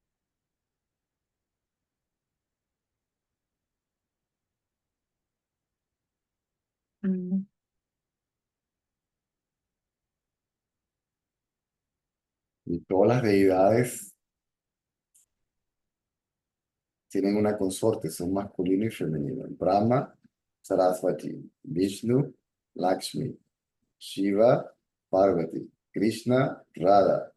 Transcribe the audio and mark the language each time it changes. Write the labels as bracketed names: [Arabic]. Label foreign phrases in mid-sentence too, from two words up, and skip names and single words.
[Spanish] Mm. Y todas las deidades tienen una consorte, son masculino y femenino. Brahma, Sarasvati. Vishnu, Lakshmi. Shiva, Parvati. Krishna, Radha.